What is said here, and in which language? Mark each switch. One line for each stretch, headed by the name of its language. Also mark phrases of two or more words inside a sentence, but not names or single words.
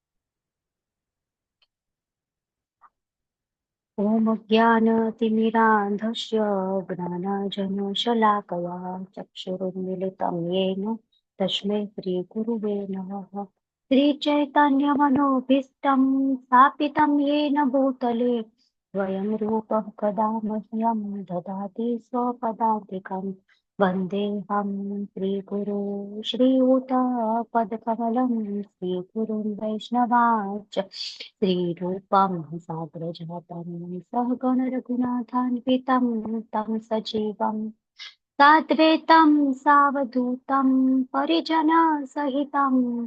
Sanskrit: ઓમ જ્ઞાનતિમિરાંધસ્ય જ્ઞાનાંજનશલાકયા ચક્ષુરુન્મિલિतं येन તસ્मै શ્રી ગુરુવે નમઃ. શ્રીચૈતન્યમનોભીષ્ટં સ્થાપિतं येन भूतले स्वयं रूपः कदा मह्यं ददाति स्वपदान्तिकं वन्देऽहं श्रीगुरो श्रीयुतपदकमलं श्रीगुरुं वैष्णवांश्च श्रीरूपं साग्रजातं सहगण रघुनाथान्वितं तं सजीवं साद्वैतं सावधूतं परिजनसहितं